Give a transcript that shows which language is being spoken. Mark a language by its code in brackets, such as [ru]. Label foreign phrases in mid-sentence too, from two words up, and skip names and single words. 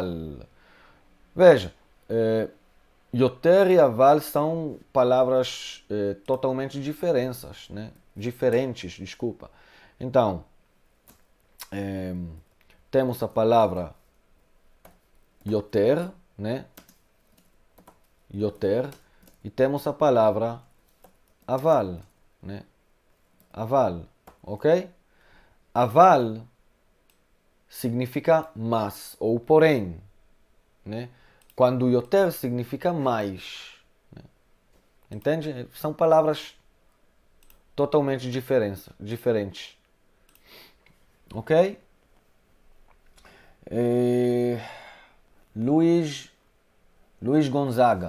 [pt] Veja, Yoter e aval são palavras totalmente diferentes, né? Desculpa. Então, temos a palavra yoter, né? Yoter, e temos a palavra aval, né? Aval, ok? Aval significa mas ou porém, né? Quando yoter significa mais. Né? Entende? São palavras totalmente diferentes. Ok? Luiz Gonzaga.